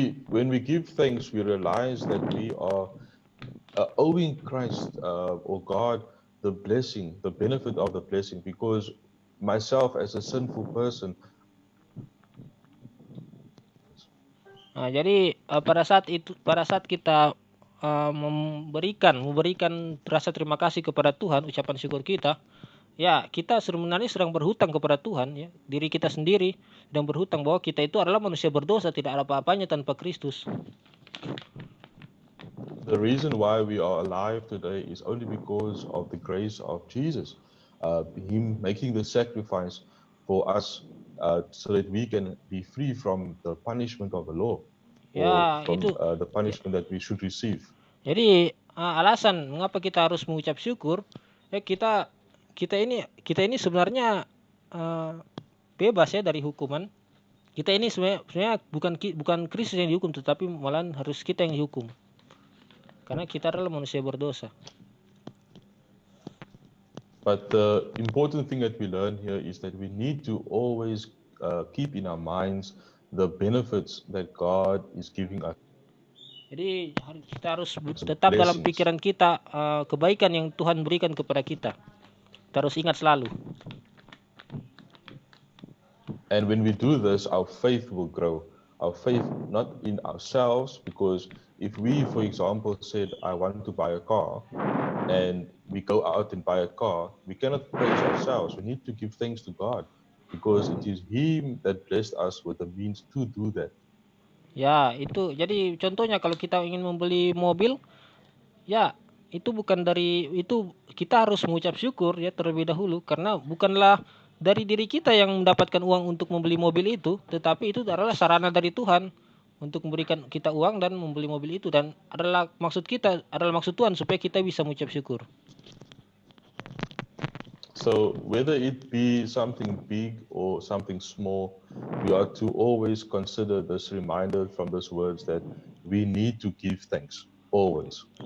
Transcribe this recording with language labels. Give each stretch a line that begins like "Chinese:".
English: When we give thanks, we realize that we are owing Christ or God the blessing, the benefit of the blessing, because myself as a sinful person,
Indonesian: jadi pada saat kita memberikan rasa terima kasih kepada Tuhan, ucapan syukur kita, ya kita sebenarnya sedang berhutang kepada Tuhan, ya diri kita sendiri sedang berhutang bahwa kita itu adalah manusia berdosa, tidak ada apa-apanya tanpa Kristus.
English: The reason why we are alive today is only because of the grace of Jesus, Him making the sacrifice for us. So that we can be free from the punishment of the law,
Indonesian: Ya,
English: or from
Indonesian: itu.
English: The punishment that we should receive.
Indonesian: Jadi alasan mengapa kita harus mengucap syukur, ya kita ini sebenarnya bebas ya dari hukuman. Kita ini sebenarnya bukan Kristus yang dihukum, tetapi malahan harus kita yang dihukum, karena kita adalah manusia berdosa.
English: But the important thing that we learn here is that we need to always keep in our minds the benefits that God is giving us.
Indonesian: Jadi kita harus tetap dalam pikiran kita kebaikan yang Tuhan berikan kepada kita. Kita harus ingat selalu.
English: And when we do this, our faith will grow. Our faith not in ourselves, because if we, for example, said, I want to buy a car, and we go out and buy a car, we cannot praise ourselves. We need to give thanks to God, because it is Him that blessed us with the means to do that.
Indonesian: Ya, itu jadi contohnya kalau kita ingin membeli mobil, ya itu kita harus mengucap syukur ya terlebih dahulu, karena bukanlah dari diri kita yang mendapatkan uang untuk membeli mobil itu, tetapi itu adalah sarana dari Tuhan untuk memberikan kita uang dan membeli mobil itu, dan adalah maksud Tuhan supaya kita bisa mengucap syukur.
English: So whether it be something big or something small, we are to always consider this reminder from these words that we need to give thanks always.